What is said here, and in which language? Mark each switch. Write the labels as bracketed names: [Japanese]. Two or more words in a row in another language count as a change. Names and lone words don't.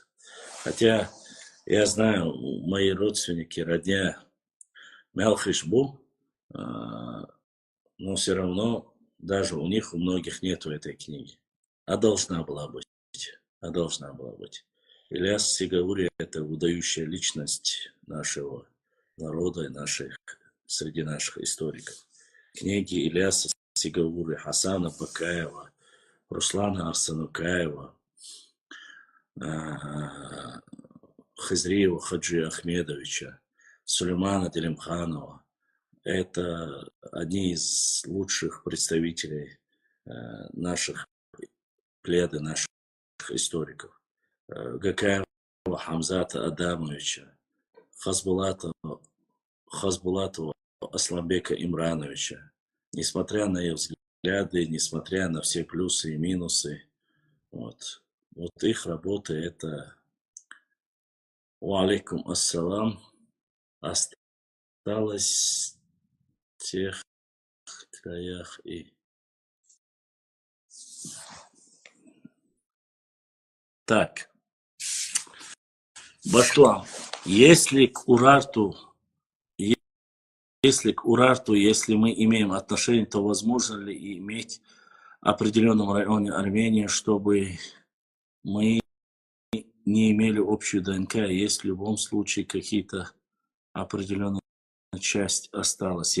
[Russian] Хотя я знаю, мои родственники, родня Мелхишбу, но все равно даже у них, у многих нету этой книги. А должна была быть. Ильяс Сигаури – это выдающая личность нашего народа и среди наших историков. Книги Ильяса Сигаури, Хасана Бакаева, Руслана Арсанукаева, Хизриева Хаджи Ахмедовича, Сулеймана Делимханова – это одни из лучших представителей наших плеяды, наших историков. Гакаева Хамзата Адамовича, Хазбулатова Асламбека Имрановича. Несмотря на их взгляды, несмотря на все плюсы и минусы, вот их работа — это [Arabic] «وعليكم السلام» [Russian] осталось в тех краях и... Так, Башлам, если к Урарту, если мы имеем отношение, то возможно ли иметь в определенном районе Армении, чтобы мы не имели общую ДНК, есть в любом случае какие-то определенная часть осталась?